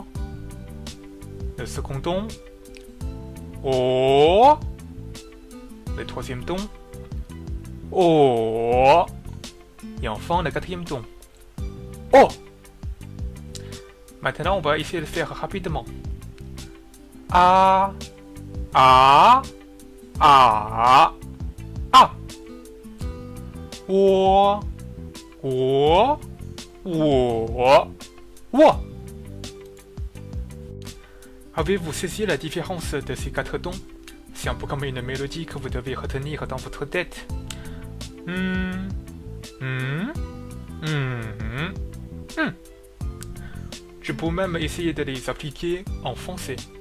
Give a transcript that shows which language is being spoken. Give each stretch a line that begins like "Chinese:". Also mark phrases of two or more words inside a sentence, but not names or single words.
French: Le second don. O. Le troisième don. O. Et enfin, le quatrième don. O. Maintenant, on va essayer de faire rapidement. A. A. A. A. O. O.
Chinese: 我.
French: Avez-vous saisi la différence de ces 4 tons? C'est un peu comme une mélodie que vous devez retenir dans votre tête. Je peux même essayer de les appliquer en français.